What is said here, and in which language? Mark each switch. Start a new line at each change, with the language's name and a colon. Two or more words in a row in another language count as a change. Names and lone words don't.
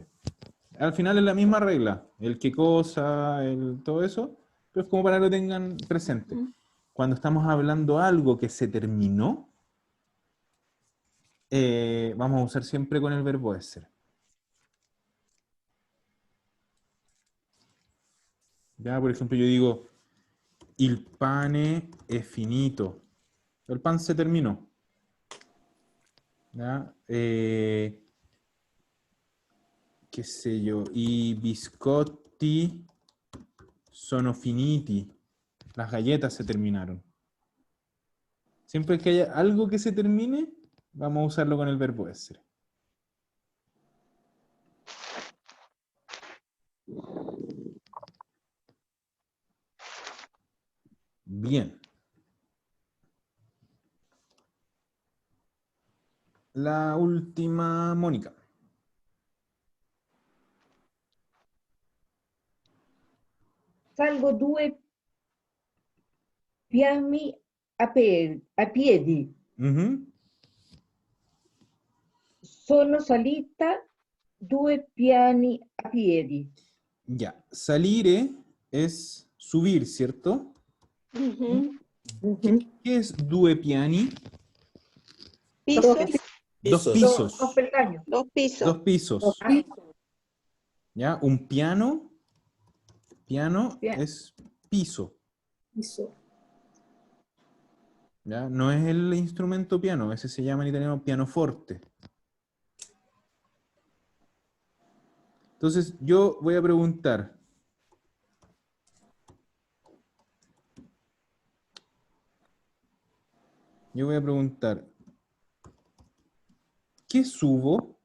Spanish: Al final es la misma regla, el qué cosa, todo eso, pero es como para que lo tengan presente. Cuando estamos hablando algo que se terminó, vamos a usar siempre con el verbo essere. Ya, por ejemplo, yo digo,
Italian: il pane è finito.
Spanish: El pan se terminó. ¿Ya? Qué sé yo,
Italian: i biscotti sono finiti.
Spanish: Las galletas se terminaron. Siempre que haya algo que se termine, vamos a usarlo con el verbo essere. Bien. La última, Mónica.
Italian: salgo 2 piani a piedi.
Spanish: Ujú.
Italian: Sono salita 2 piani a piedi.
Spanish: Ya, salire es subir, ¿cierto? Ujú. Ujú. ¿Qué es
Italian: due piani?
Spanish: Pisos, Dos Pisos. pisos. 2 peldaños. 2 pisos. Dos pisos. Los pisos. ¿Ya? Un piano. Piano Bien. es piso. Piso. ¿Ya? No es el instrumento piano, ese se llama en italiano pianoforte. Entonces, yo voy a preguntar. ¿Qué subo?